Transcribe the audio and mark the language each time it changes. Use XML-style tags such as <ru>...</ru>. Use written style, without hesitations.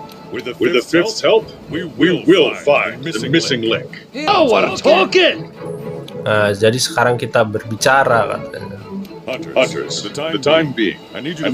<en>With the fifth's help, we will find the missing link. Oh, what a talking!</en> <id>Nah, jadi sekarang kita berbicara katanya.</id> <en>Hunters, for the time being, I need you to</en>